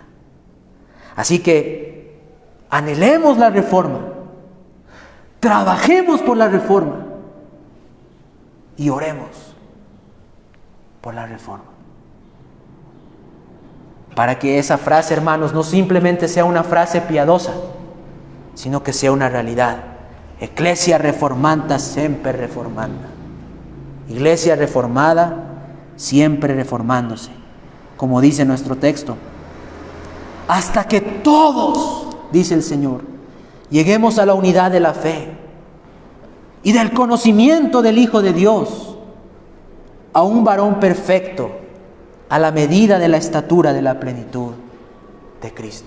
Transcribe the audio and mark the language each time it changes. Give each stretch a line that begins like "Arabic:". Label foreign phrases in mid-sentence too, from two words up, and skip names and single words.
Spanish: Así que anhelemos la reforma, trabajemos por la reforma y oremos por la reforma. Para que esa frase, hermanos, no simplemente sea una frase piadosa, sino que sea una realidad.
Latin: Ecclesia reformanda sempre reformanda.
Spanish: Iglesia reformada, siempre reformándose. Como dice nuestro texto, hasta que todos, dice el Señor, lleguemos a la unidad de la fe y del conocimiento del Hijo de Dios, a un varón perfecto, a la medida de la estatura de la plenitud de Cristo.